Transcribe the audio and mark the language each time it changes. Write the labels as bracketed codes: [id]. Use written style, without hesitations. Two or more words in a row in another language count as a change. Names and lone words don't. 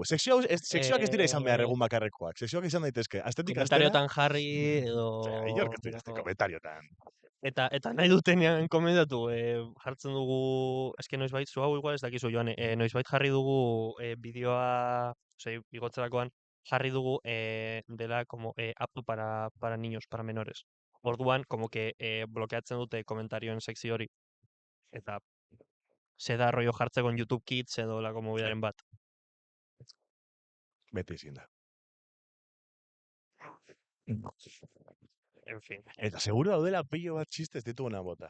[eu] Sekzioak ez dira izan behar egun bakarrekoak. Sekzioak izan daitezke. Estetika estera. Komentariotan jarri, edo... Inork ez dira komentariotan. Eta nahi dutenean komendatu, jartzen dugu, eske noizbait, zu hau igual ez dakizu joan, noizbait jarri dugu bideoa, igotzerakoan, jarri dugu dela [es] como apto para niños, para menores. [eu] Orduan, [es] como que [eu] blokeatzen dute komentarioen sekzio hori. Eta [es] se da rollo [eu] jartzeko [es] en YouTube Kids [eu] edo lako movidaren bat. Beti ezin da. [es] En fin. [eu] Eta seguro daudela pilo bat txiste ez dituguna bota.